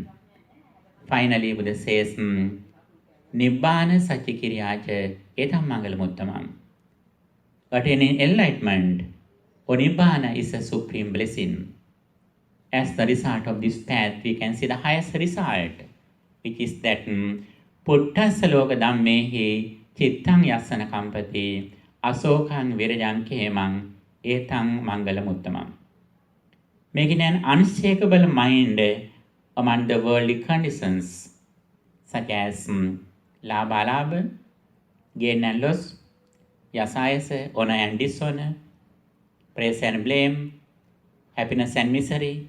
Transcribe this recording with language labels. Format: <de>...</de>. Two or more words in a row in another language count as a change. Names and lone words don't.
<en>Finally, Buddha says,</en> <pi>Nibbana Satchikiryacha Etam Mangalamuttamam.</pi> <en>Attaining enlightenment or Nibbana is a supreme blessing. As the result of this path, we can see the highest result, which is that</en> <pi>Puttasa loka dhammehi chittang yasana kampati asokang virajang kemang etang mangalam uttamam.</pi> <en>Making an unshakable mind among the worldly conditions, such as</en> <pi>labha labha,</pi> <en>gain and loss, yasa honor and dishonor, praise and blame, happiness and misery.</en>